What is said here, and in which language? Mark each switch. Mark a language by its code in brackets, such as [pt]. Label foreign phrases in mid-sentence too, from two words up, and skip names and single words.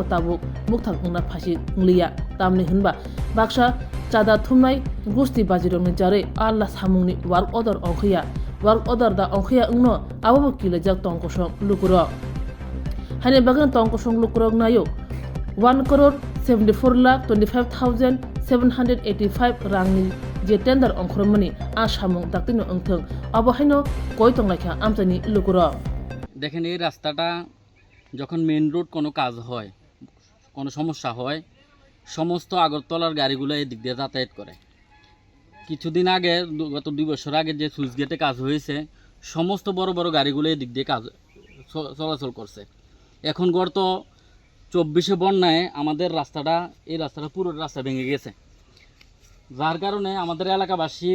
[trp] tabuk mukthak ungna phasi ngliya tamni hunba baksa chada thumnai gusti bajirongni jare alla samungni [en] work order [trp] ongkhiya [en] work order [trp] da ongkhiya ungno abo kilajak tongkosung lukro hane bagan tongkosung lukro nayo 1,74,25,785 rangni je tender ongkhormani asamung daktino ongthong abo haino koi tonglaikha amjani lukro [bn] দেখেন এই রাস্তাটা যখন [en] main road [bn] কোনো কাজ হয় কোনো সমস্যা হয় সমস্ত আগরতলার গাড়িগুলো এই দিক দিয়ে যাতায়াত করে কিছুদিন আগে গত 2 বছর আগে যে [en] switch gate [bn] কাজ হয়েছে সমস্ত বড় বড় গাড়িগুলো এই দিক দিয়ে কাজ চলাচল করছে এখন গত 24-এ বন্যায় আমাদের এই রাস্তাটা পুরো রাস্তা ভেঙে গেছে যার কারণে আমাদের এলাকাবাসী